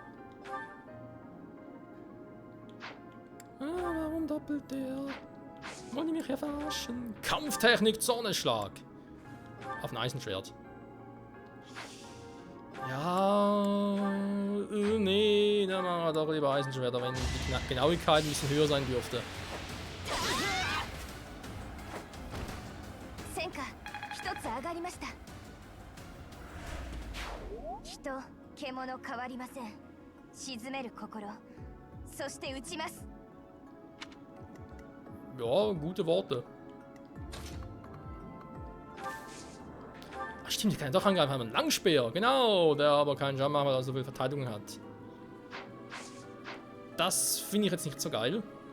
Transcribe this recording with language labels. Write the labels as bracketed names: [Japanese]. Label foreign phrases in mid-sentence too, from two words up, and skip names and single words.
[German] Ah, warum doppelt der? Wollen die mich hier verarschen? Kampftechnik Zornesschlag. Auf ein Eisenschwert. Ja, nee, dann machen wir doch lieber Eisenschwerter, wenn die Genauigkeit ein bisschen höher sein dürfte. [Japanese] 沈める心、そして撃ちます。 [German] Ja, gute Worte. Ach stimmt, die kann ja doch angreifen, haben einen Langspeer. Genau, der aber keinen Schaden macht, weil er so viel Verteidigung hat. Das finde ich jetzt nicht so geil.